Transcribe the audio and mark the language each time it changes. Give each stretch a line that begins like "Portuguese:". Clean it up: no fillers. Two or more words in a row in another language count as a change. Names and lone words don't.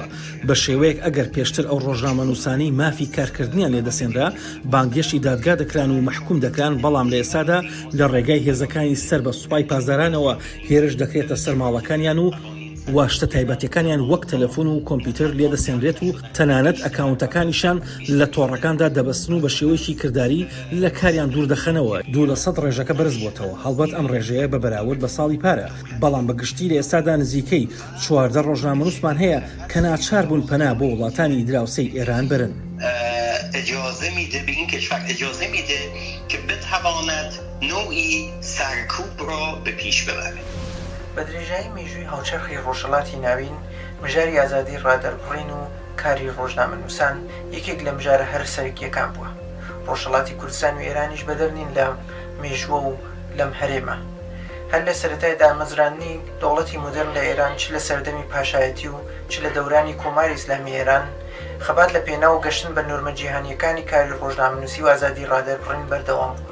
Central Kurdish: بە شێوەیەک ئەگەر پێشتر ئەو ڕۆژنامەنووسانی مافی کارکردنیان لێدەسێنرا بانگێشتی دادگا دەکران و مەحکوم دەکران، بەڵام لە ئێستادا لە ڕێگای هێزەکانی سەر بە سوپای پازارانەوە هێرش دەکرێتە سەر ماڵەکانیان و واشتە تایبەتەکانیان وەک تەلەفۆن و کۆمپیوتەر لێدەسێنرێت و تەنانەت ئەکاونتەکانیشان لە تۆڕەکاندا دەبەستن و بە شێوەیەکی کردداری لە کاریان دوور دەخەنەوە. 200 ڕێژەکە بەرز بۆتەوە. هەڵبەت ئەم ڕێژەیە بە بەراورد بە ساڵی پارە، بەڵام بەگشتی لە ئێستادا نزیکەی 14 ڕۆژنامەنووسمان هەیە کە ناچار بوون پەنا بۆ وڵاتانی دراوسەی ئێران برن.
Persian: اجازه میده به این کشور اجازه میده که بتواند نوعی سرکوب را به پیش ببره.
Central Kurdish: بە درێژایی مێژووی هاوچەرخی ڕۆژهەڵاتی ناوین مژاری ئازادی ڕادەربڕین و کاری ڕۆژنامەنووسان یەکێک لە مژارە هەر سەرکیەکان بووە. ڕۆژهەڵاتی کوردستان و ئێرانیش بەدەرنین لە مێژووە و لەم هەرێمە. هەر لە سەرەتای دامەزرانی دەوڵەتی مدرن لە ئێران چ لە سەردەمی پاشایەتی و چ لە دەورانی کۆماری ئیسلامی ئێران خەبات لە پێناو گەشتن بە نۆرمە جیهانیەکانی کاری ڕۆژنامەنووسی و ئازادی ڕادەربڕین بەردەوام بوون.